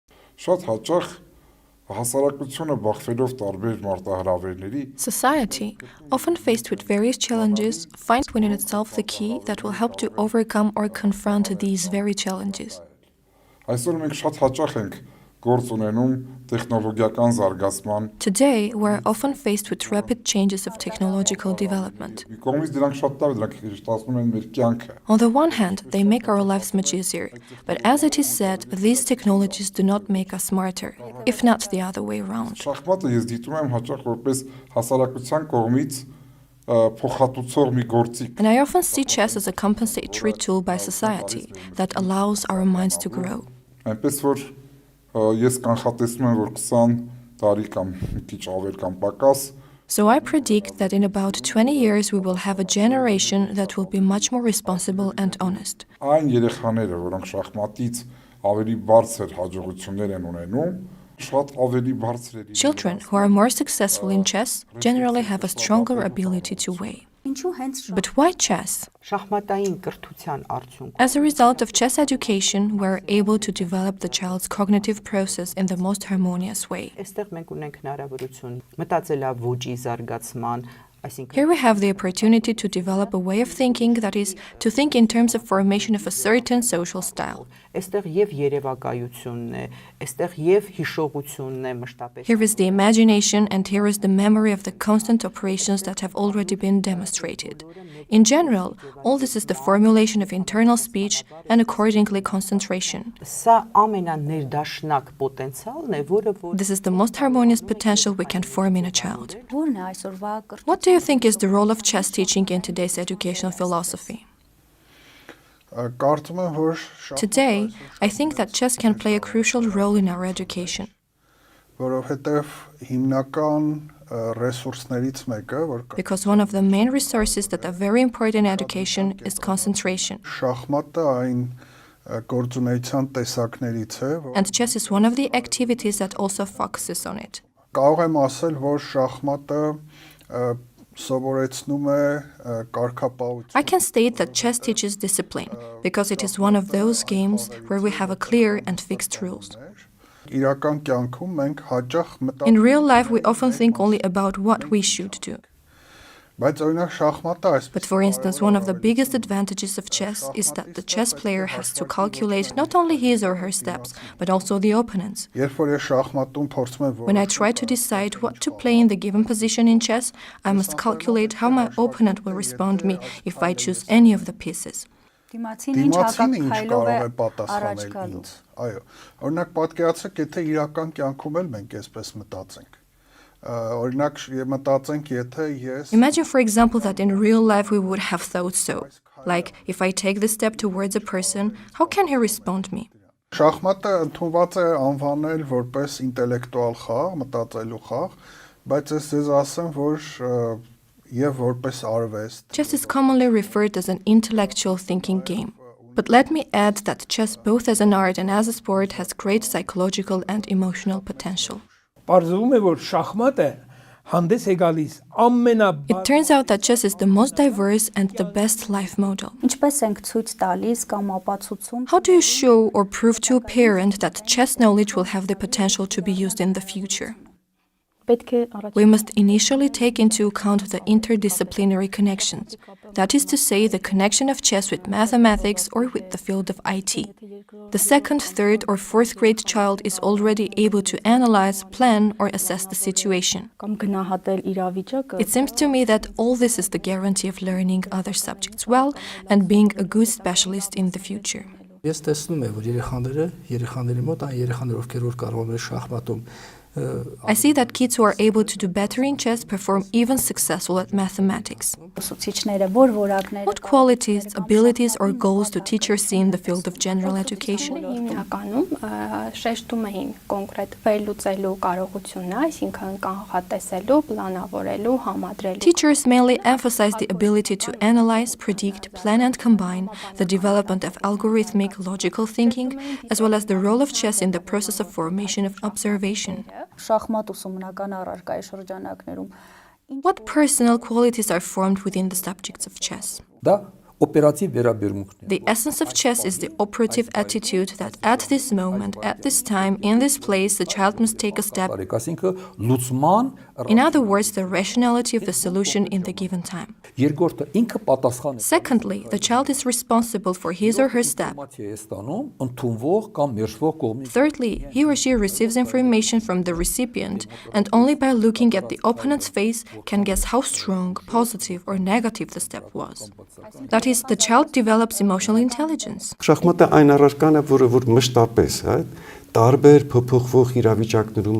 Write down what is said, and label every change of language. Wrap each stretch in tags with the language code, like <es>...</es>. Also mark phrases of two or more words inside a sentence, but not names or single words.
<hy>Շատ հաճախ հասարակությունը բախվելով տարբեր մարտահրավերների</hy> <en>Society, often faced with various challenges, finds within itself the key that will help to overcome or confront these very challenges.</en> <hy>այսօր մենք շատ հաճախ ենք գործ ունենում տեխնոլոգիական զարգացման</hy> <en>Today, we're often faced with rapid changes of technological development.</en> <hy>մի կողմից դրանք շատ լավ դրանք ստացվում են մեր կյանքը</hy> <en>On the one hand, they make our lives much easier, but as it is said, these technologies do not make us smarter, if not the other way around.</en> <hy>շախմատը ես դիտում եմ հաճախ որպես հասարակության կողմից փոխհատուցող մի գործիք</hy> <en>And I often see chess as a compensatory tool by society that allows our minds to grow.</en> <hy>այնպես որ ես կանխատեսում եմ որ 20 տարի կամ մի քիչ ավել կամ պակաս</hy> <en>So I predict that in about 20 years we will have a generation that will be much more responsible and honest.</en> <hy>այն երեխաները որոնք շախմատից ավելի բարձր հաջողություններ են ունենում շատ ավելի բարձր է</hy> <en>Children who are more successful in chess generally have a stronger ability to weigh.</en> <hy>Ինչու հենց</hy> <en>But why chess?</en> <hy>շախմատային կրթության արդյունքում</hy> <en>As a result of chess education, we're able to develop the child's cognitive process in the most harmonious way.</en> <hy>այստեղ մենք ունենք հնարավորություն մտածելավոճի զարգացման, այսինքն</hy> <en>Here we have the opportunity to develop a way of thinking that is, to think in terms of formation of a certain social style.</en> <hy>այստեղ եւ երևակայությունն է, այստեղ եւ հիշողությունն է մշտապես</hy> <en>Here is the imagination and here is the memory of the constant operations that have already been demonstrated. In general, all this is the formulation of internal speech and accordingly concentration.</en> <hy>Սա ամենաներդաշնակ պոտենցիալն է, որը որ</hy> <en>This is the most harmonious potential we can form in a child.</en> <hy>Որն է այսօրվա կրթ</hy> <en>What do you think is the role of chess teaching in today's educational philosophy?</en> <hy>Կարծում եմ որ</hy> <en>Today, I think that chess can play a crucial role in our education</en> <hy>որովհետև հիմնական ռեսուրսներից մեկը որ</hy> <en>because one of the main resources that are very important in education is concentration.</en> <hy>շախմատը այն գործունեության տեսակներից է որ</hy> <en>And chess is one of the activities that also focuses on it.</en> <hy>կարող եմ ասել որ շախմատը սովորեցնում է կարգապահություն</hy> <en>I can state that chess teaches discipline because it is one of those games where we have a clear and fixed rules.</en> <hy>իրական կյանքում մենք հաճախ</hy> <en>In real life, we often think only about what we should do.</en> <hy>բայց օրինակ շախմատը</hy> <en>But for instance, one of the biggest advantages of chess is that the chess player has to calculate not only his or her steps, but also the opponent's.</en> <hy>երբ որ ես շախմատում փորձում եմ</hy> <en>When I try to decide what to play in the given position in chess, I must calculate how my opponent will respond me if I choose any of the pieces.</en> <hy>դիմացին ինչ դիմացինը ինչ հակակայլով կարող է է պատասխանել առաջ գալու։ ինձ այո օրինակ պատկերացրեք եթե իրական կյանքում էլ մենք այսպես մտածենք օրինակ մտածենք եթե ես</hy> <en>Imagine, for example, that in real life we would have thought so. Like, if I take this step towards a person, how can he respond me?</en> <hy>շախմատը ընդունված է անվանել որպես ինտելեկտուալ խաղ, մտածելու խաղ, բայց ես ձեզ ասեմ, որ եւ որպես արվեստ</hy> <en>Chess is commonly referred as an intellectual thinking game. But let me add that chess, both as an art and as a sport, has great psychological and emotional potential.</en> <hy>Պարզվում է, որ շախմատը հանդես է գալիս</hy> <en>It turns out that chess is the most diverse and the best life model.</en> <hy>Ինչպես ենք ցույց տալիս կամ ապացուցում</hy> <en>How do you show or prove to a parent that chess knowledge will have the potential to be used in the future?</en> <hy>պետք է առաջ</hy> <en>We must initially take into account the interdisciplinary connections. That is to say, the connection of chess with mathematics or with the field of IT. The second, third, or fourth grade child is already able to analyze, plan, or assess the situation.</en> <hy>կամ գնահատել իրավիճակը</hy> <en>It seems to me that all this is the guarantee of learning other subjects well and being a good specialist in the future.</en> <hy>Ես տեսնում եմ, որ երեխաների մոտ այն երեխաներ, ովքեր որ կարող են շախմատում</hy> <en>I see that kids who are able to do better in chess perform even successful at mathematics.</en> <hy>ուսուցիչները որ որակներ</hy> <en>What qualities, abilities, or goals do teachers see in the field of general education?</en> <hy>Հիմնականում շեշտում էին կոնկրետ վերլուծելու կարողությունը, այսինքն կանխատեսելու, պլանավորելու, համադրելու։</hy> <en>Teachers mainly emphasize the ability to analyze, predict, plan, and combine, the development of algorithmic, logical thinking, as well as the role of chess in the process of formation of observation.</en> <hy>շախմատ ուսումնական առարկայի շրջանակներում</hy> <en>What personal qualities are formed within the subjects of chess?</en> <hy>դա օպերատիվ վերաբերմունքն է։</hy> <en>The essence of chess is the operative attitude that at this moment, at this time, in this place, the child must take a step.</en> <hy>Այսինքն լուծման</hy> <en>In other words, the rationality of the solution in the given time.</en> <hy>երկրորդը ինքը պատասխան է</hy> <en>Secondly, the child is responsible for his or her step.</en> <hy>ինֆորմացիա է ստանում ընդունվող կամ մերժվող կողմից։</hy> <en>Thirdly, he or she receives information from the recipient, and only by looking at the opponent's face can guess how strong, positive, or negative the step was. That is, the child develops emotional intelligence.</en> <hy>Շախմատը այն առարկան է, որ մշտապես, հա, տարբեր փոփոխվող իրավիճակներում</hy>